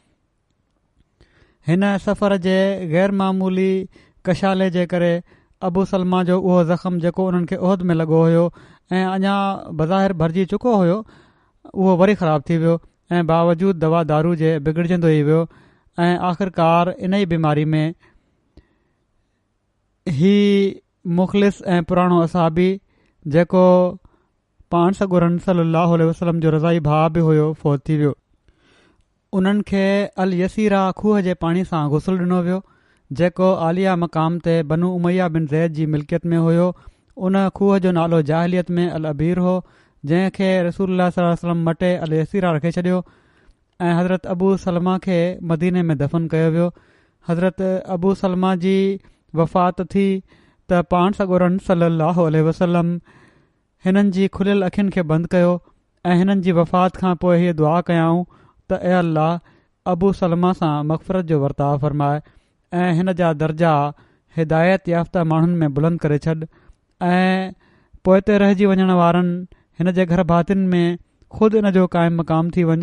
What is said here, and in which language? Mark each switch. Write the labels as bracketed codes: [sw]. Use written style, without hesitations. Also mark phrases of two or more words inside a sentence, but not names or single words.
[sd] हिन सफ़र जे ग़ैर मामूली कशाले जे करे अबू सलमा जो उहो ज़ख़्म जेको उन्हनि खे उहद में लॻो हुयो ऐं अञा बज़ाहिर भरिजी चुको हुयो उहो वरी ख़राबु थी वियो ऐं बावजूद दवा दारू जे बिगड़जंदो ई वियो ऐं आख़िरकार इन ई बीमारी में ही मुख़लिस ऐं पुराणो असाबी जेको पाण सॻोरनि [ar] صلى الله عليه وسلم [sd] जो रज़ाई भाउ बि हुयो फ़ौत थी वियो। उन्हनि खे अल यसीरा खूह जे पाणी सां गुस्ल ॾिनो वियो जेको आलिया मक़ाम ते बनू उमैया बिन ज़ैद जी मिल्कियत में हुयो। उन खूह जो नालो जाहिलियत में अल अबीर हो जंहिंखे रसूलुल्लाह [ar] صلى الله عليه وسلم [sd] मटे अल यसीरा रखे छॾियो ऐं हज़रत अबू सलमा खे मदीने में दफ़न कयो वियो। हज़रत अबू सलमा जी वफ़ात थी त पाण सॻोरनि [ar] صلى الله عليه وسلم [sd] हिननि जी खुलियल अखियुनि खे बंदि कयो ऐं हिननि जी वफ़ात खां पोइ हीअ दुआ कयाऊं त ए अल्लाह अबू सलमा सां मग़फ़िरत जो वर्ताव फ़रमाए ऐं हिन जा दर्जा हिदायत याफ़्ता माण्हुनि में बुलंद करे छॾ ऐं पोइ ते रहिजी वञण वारनि हिन जे घर भातियुनि में ख़ुदि इन जो क़ाइमु मक़ाम थी वञ।